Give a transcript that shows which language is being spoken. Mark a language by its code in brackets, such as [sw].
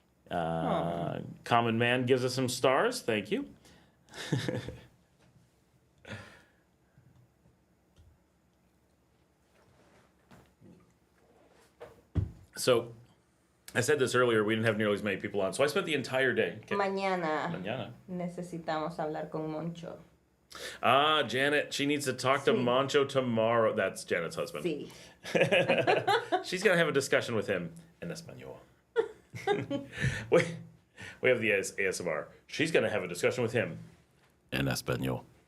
[en] Common Man gives us some stars. Thank you. So, I said this earlier, we didn't have nearly as many people on, so I spent the entire day. [es] Mañana necesitamos hablar con Moncho. [en] Janet, she needs to talk to Moncho tomorrow. That's Janet's husband. [es] Sí. [en] She's going to have a discussion with him in Espanol. we have the ASMR. She's going to have a discussion with him in Espanol.